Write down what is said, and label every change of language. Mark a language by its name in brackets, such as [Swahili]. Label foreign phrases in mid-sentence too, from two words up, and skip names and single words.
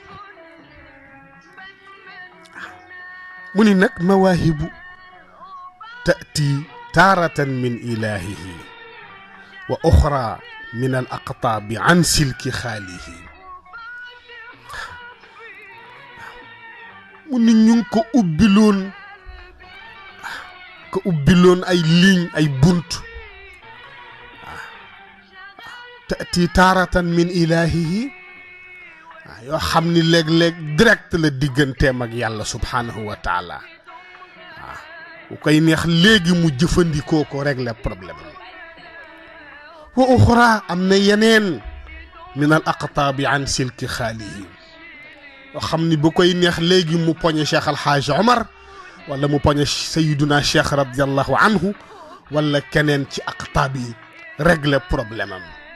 [Wolof] waaw mu ni nag [Arabic] مواهب تأتي تارة من إلهه وأخرى من الأقطاب عن سلك حاله [Wolof] mu ni ñu ngi ko ubbiloon ko ubbiloon ay ligne ay bunt [Arabic] تأتي تارة من إلهه [Wolof] yoo xam ni léeg-léeg direct la digganteem ak yàlla [Arabic] سبحانه وتعالى [Wolof] waaw bu koy neex léegi mu jëfandikoo ko [French] régler problème [Arabic] وأخرى [Wolof] am na yeneen [Arabic] من الأقطاب عن سلك حاله [Wolof] yoo xam ni bu koy neex léegi mu poñe Cheikh Alhaaj Omar wala mu poñe Sayyiduna Cheikh [Arabic] رضي الله عنه [Wolof] wala keneen ci aqtaab yi [French] régler problème [Wolof] am